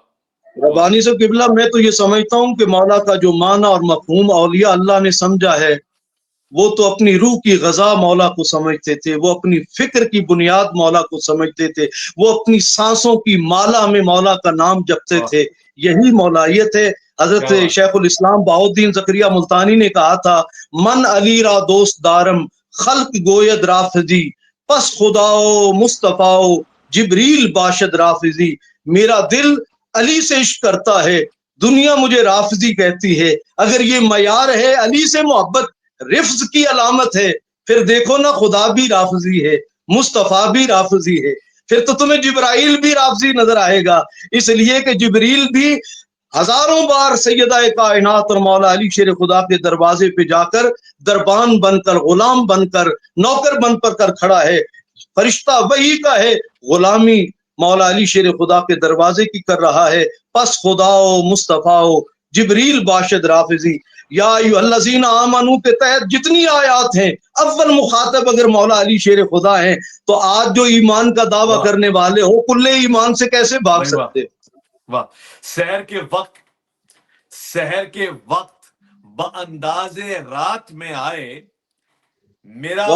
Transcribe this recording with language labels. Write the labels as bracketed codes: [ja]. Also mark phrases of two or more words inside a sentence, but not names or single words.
[ur] ربانی سے قبلہ میں تو یہ سمجھتا ہوں کہ مولا کا جو معنی اور مفہوم اولیاء اللہ نے سمجھا ہے وہ تو اپنی روح کی غذا مولا کو سمجھتے تھے، وہ اپنی فکر کی بنیاد مولا کو سمجھتے تھے، وہ اپنی سانسوں کی مالا میں مولا کا نام جپتے تھے، یہی مولایت ہے۔ حضرت شیخ الاسلام بہاؤالدین زکریہ ملتانی نے کہا تھا [fa] من علی را دوست دارم خلق گوید رافضی، پس خداؤ مصطفیٰ جبریل باشد رافضی، [ur] میرا دل علی سے عشق کرتا ہے، دنیا مجھے رافضی کہتی ہے۔ اگر یہ معیار ہے علی سے محبت رفض کی علامت ہے، پھر دیکھو نا خدا بھی رافضی ہے، مصطفیٰ بھی رافضی ہے، پھر تو تمہیں جبرائیل بھی رافضی نظر آئے گا، اس لیے کہ جبریل بھی ہزاروں بار سیدہ کائنات اور مولا علی شیر خدا کے دروازے پہ جا کر دربان بن کر، غلام بن کر، نوکر بن کر کھڑا ہے۔ فرشتہ وہی کا ہے، غلامی مولا علی شیر خدا کے دروازے کی کر رہا ہے۔ [fa] پس خدا و مصطفیٰ و جبریل باشد رافضی، [ar] یا ایھا الذین آمنو [ur] کے تحت جتنی آیات ہیں، اول مخاطب اگر مولا علی شیر خدا ہیں، تو آج جو ایمان کا دعویٰ واہ کرنے والے ہو، کل ایمان سے کیسے بھاگ بھائی واہ سکتے؟ واہ. سحر کے وقت بانداز رات میں آئے، میرا